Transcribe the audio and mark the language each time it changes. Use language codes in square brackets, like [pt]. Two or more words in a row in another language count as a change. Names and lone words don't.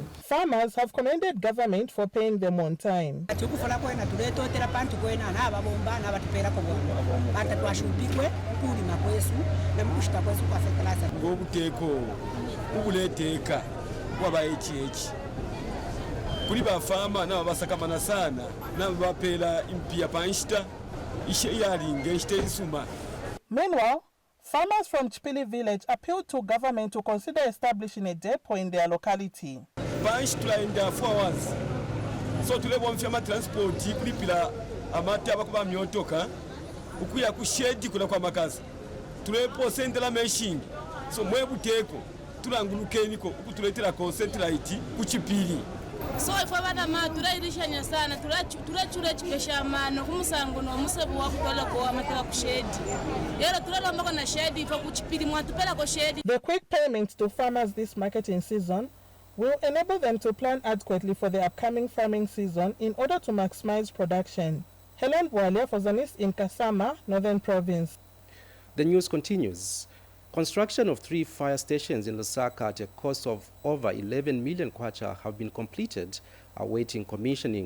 [en] Farmers have commended government for paying them on time. [bem] Kuri bafama na basakamana sana na bapela impia panshita ishe yalinge ishte isuma. [en] Meanwhile, farmers from Chipili village appealed to government to consider establishing a depot in their locality. [bem] Panshitula [en] in the 4 hours. [bem] So tule bomfyama transport kulipila amata bakuba myotoka ukuya kushedi kuna kwa makazi. Tulepo sendela machine. So mwebuteko tulangulukeni ko ukutuletera concentrate kuchipili. So if abana ma turayirishanya sana turachure chipesha mano kumusango no musebu wakutola ko amataka kushedi yero turalomba ko na shedi ifa kuchipili mwatupela ko shedi. [en] The quick payments to farmers this marketing season will enable them to plan adequately for the upcoming farming season in order to maximize production. Helen Bwalia for Zanis in Kasama, Northern Province. The news continues. Construction of 3 fire stations in Lusaka at a cost of over 11 million kwacha have been completed, awaiting commissioning.